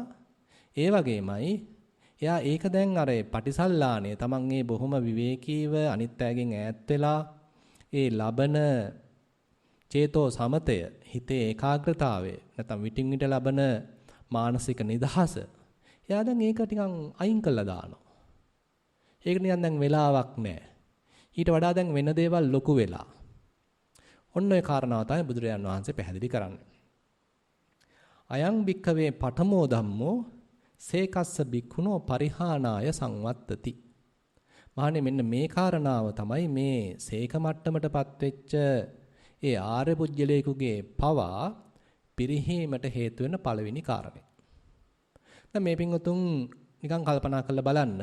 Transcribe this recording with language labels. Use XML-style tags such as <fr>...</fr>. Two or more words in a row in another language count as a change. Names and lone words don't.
<si>ඒ වගේමයි එයා ඒක දැන් අර පටිසල්ලාණය තමන් මේ බොහොම විවේකීව අනිත් අයගෙන් ඈත් වෙලා ඒ ලබන චේතෝ සමතය හිතේ ඒකාග්‍රතාවය නැත්නම් විටින් විට ලබන මානසික නිදහස එයා දැන් ඒක ටිකන් අයින් කළා දානවා. ඒක නිකන් දැන් වෙලාවක් නැහැ. ඊට වඩා දැන් වෙන දේවල් ලොකු වෙලා. ඔන්න ඔය කාරණාව තමයි බුදුරජාණන් වහන්සේ පැහැදිලි කරන්නේ.</si> <pi>අයං භික්ඛවේ පඨමෝ ධම්මෝ සේකස්ස භික්ඛුනෝ පරිහානාය සංවත්තති.</pi> <si>මහණේ මෙන්න මේ කාරණාව තමයි මේ සේක මට්ටමටපත් වෙච්ච ඒ ආර්ය පුජ්‍යලේකුගේ පවා පිරිහීමට හේතු වෙන පළවෙනි කාරණේ. දැන් මේ පින්වතුන් නිකන් කල්පනා කරලා බලන්න.</si>